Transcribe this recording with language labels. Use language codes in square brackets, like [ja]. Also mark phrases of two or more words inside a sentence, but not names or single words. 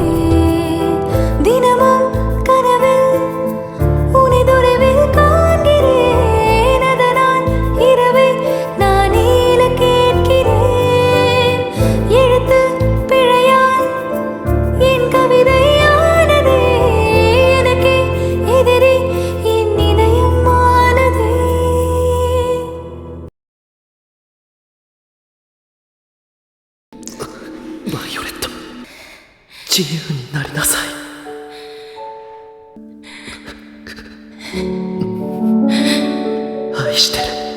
[ta] தினமும் கனவில் உனை தொலைவில் காண்கிறேன். அதனால் இரவை நான் நீல கேட்கிறேன். எழுத்து பிழையால் என் கவிதையானதே. எனக்கே எதிரி என் இதயமானதே. [ja] バイオレット、自由になりなさい。愛してる。